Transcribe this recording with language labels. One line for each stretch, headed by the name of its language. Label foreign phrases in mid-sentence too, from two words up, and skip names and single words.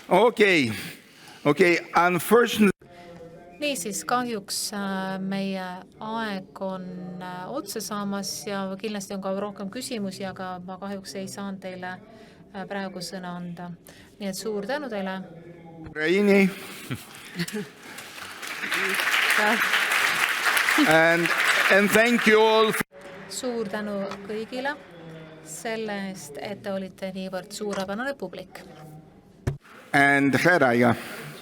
English: Okay, unfortunately.
Estonian: Niisiis, kahjuks meie aeg on otsa saamas ja kindlasti on ka rohkem küsimusi, aga ma kahjuks ei saanud teile praegu sõna anda. Nii et suur tänu teile. Ukraini.
English: and thank you all.
Estonian: Suur tänu kõigile selle eest, et te olite niivõrd suurepärane publik.
English: And Heraja.